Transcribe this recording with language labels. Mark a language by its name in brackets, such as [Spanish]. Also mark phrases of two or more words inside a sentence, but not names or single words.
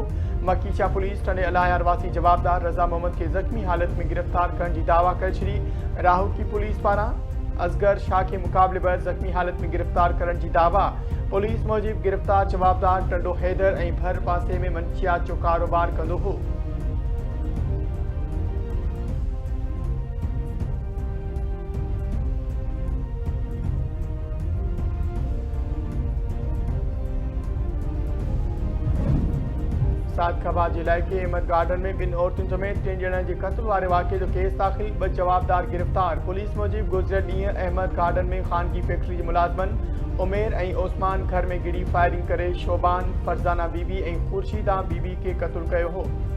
[Sindhi] मकीचा पुलिस टंडे अलायार वासी जवाबदार रज़ा मोहम्मद खे ज़ख़्मी हालत में गिरफ़्तार करण जी दावा करे छॾी। राहुल पुलिस पारां असगर शाह के मुक़ाबलेबाज़ ज़ख़्मी हालत में गिरफ़्तार करण जी दावा। पुलिस मूजिब गिरफ़्तार जवाबदार टंडो हैदर ऐं भर पासे में मंशियात जो कारोबार कंदो हो। सादखाबाद जिले के अहमद गार्डन में 2 औरतुनि समेत 3 ॼणनि जे क़त्ल वारे वाक़े जो केस दाख़िल, 2 जवाबदार गिरफ़्तार। पुलिस मूजिब गुज़िरियल ॾींहुं अहमद गार्डन में ख़ानगी फैक्ट्री जे मुलाज़िमनि उमेर ऐं ओस्मान घर में गिड़ी फायरिंग करे शोबान, फरज़ाना बीबी ऐं खुर्शीदा बीबी खे क़त्ल कयो हो।